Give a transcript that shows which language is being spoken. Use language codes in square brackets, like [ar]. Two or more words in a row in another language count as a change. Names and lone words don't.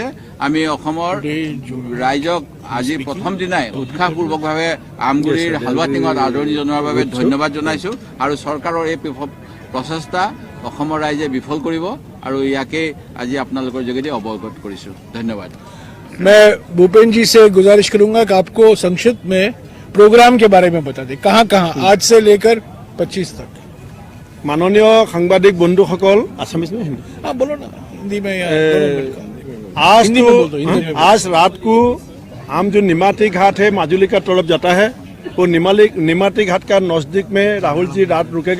[as] আমি অসমৰ ৰাইজক আজি প্ৰথম দিনাই উৎসাহপূৰ্বকভাৱে আমগুৰিৰ হালৱা টিঙত আদৰণি জনোৱাৰ বাবে ধন্যবাদ জনাইছো আৰু চৰকাৰৰ এই প্ৰচেষ্টা অসমৰ ৰাইজে বিফল কৰিব আৰু ইয়াকে আজি আপোনালোকৰ যোগেদি অৱগত কৰিছো। ধন্যবাদ। [hi] मैं भूपेन जी से गुजारिश करूंगा कि आपको संक्षिप्त में प्रोग्राम के बारे में बता दें, कहां कहां आज से लेकर 25 तक। माननीय सांबादिक बंधुসকল, आसामीज में हिंदी? हाँ बोलो ना, हिंदी में या आज रात को हम जो निमाती घाट है माजुली का तरफ जाता है, वो निमाती घाट का नजदीक में राहुल जी रात रुकेगा।